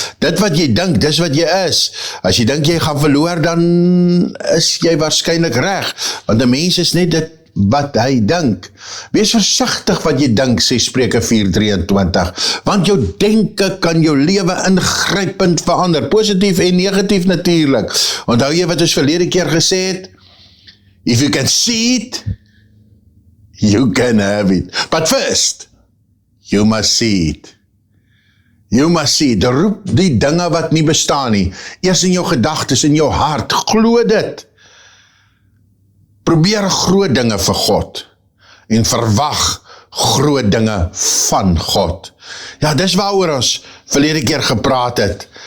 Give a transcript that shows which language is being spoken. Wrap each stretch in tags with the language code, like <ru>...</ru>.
<af>Dit wat jy dink, dis wat jy is. As jy dink jy gaan verloor, dan is jy waarskynlik reg, want 'n mens is net dit wat hy dink. Wees versigtig wat jy dink, sê Spreuke 4:23, want jou denke kan jou lewe ingrypend verander, positief en negatief natuurlik. Onthou jy wat ons verlede keer gesê het?</af> <en>If you can see it, you can have it. But first, you must see it. You must see it.</en> <af>Roep die dinge wat nie bestaan nie. Eers in jou gedagtes, in jou hart, glo dit. Probeer groot dinge vir God en verwag groot dinge van God. Ja, dis waaroor ons verlede keer gepraat het.</af>